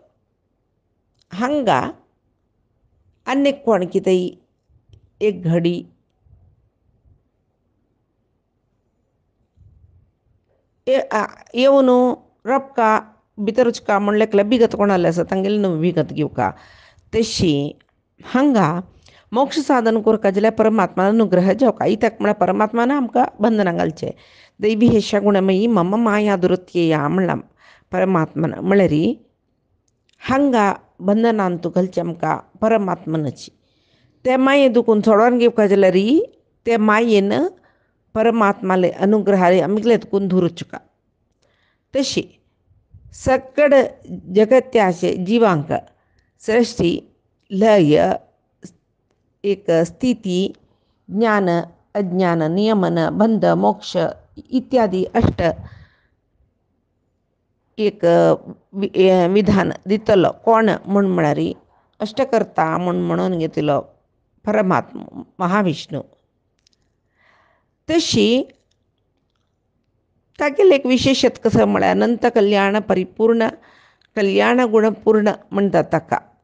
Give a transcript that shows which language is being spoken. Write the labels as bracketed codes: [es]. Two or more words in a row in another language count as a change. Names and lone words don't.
[kok] हांगा आनीक कोण कितेंय एक घडी येवन रपका भितर वचका म्हणलें बिगत कोणालें आसा तांगेली न्हू बिगत घेवका. तशी हांगा मोक्ष साधन करता जाल्यार परमात्मा अनुग्रह जावका. इत्याक म्हळ्यार परमात्मान आमकां बंधनां घालचें. [sa] दैवी हेशा गुणमयी मम माया दुरत्यया [kok] म्हणलां परमात्मान म्हळ्यार हांगा बंधनान तू घालचें आमकां परमात्मनाची. ते माये दुखून सोडोन घेवपा जाल्यार ते मायेन परमात्माले अनुग्रहाले आमगेले दुखून धुरचुका. तशी सकड जगत्याचे जिवांक सृष्टी लय एक स्थिती ज्ञान अज्ञान नियमन बंध मोक्ष इत्यादी अष्ट एक विधान दितलो कोण म्हण म्हळ्यार अष्टकर्ता म्हणून घेतिलो परमात्मा महाविष्णू. तशी तागेले एक विशेषत कसं म्हळ्यार अनंत कल्याण परिपूर्ण कल्याण गुणपूर्ण म्हणटा ताका.